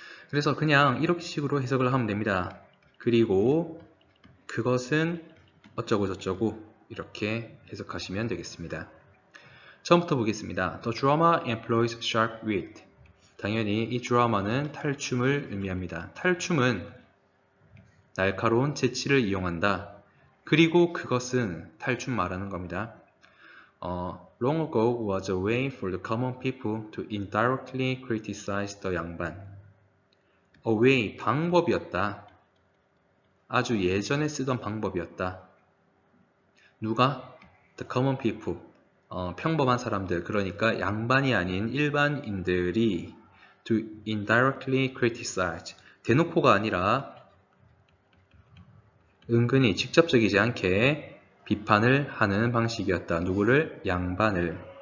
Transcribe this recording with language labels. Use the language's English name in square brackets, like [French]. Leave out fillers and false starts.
[Korean] 그래서 그냥 이렇게 식으로 해석을 하면 됩니다. 그리고 그것은 어쩌고 저쩌고 이렇게 해석하시면 되겠습니다. 처음부터 보겠습니다. [English] The drama employs sharp wit. [Korean] 당연히 이 드라마는 탈춤을 의미합니다. 탈춤은 날카로운 재치를 이용한다. 그리고 그것은 탈춤 말하는 겁니다. [English] Long ago was a way for the common people to indirectly criticize the 양반. A way, [Korean] 방법이었다. 아주 예전에 쓰던 방법이었다. 누가? [English] The common people. [Korean] 평범한 사람들, 그러니까 양반이 아닌 일반인들이 [English] to indirectly criticize. [Korean] 대놓고가 아니라 은근히 직접적이지 않게 비판을 하는 방식이었다. 누구를? 양반을.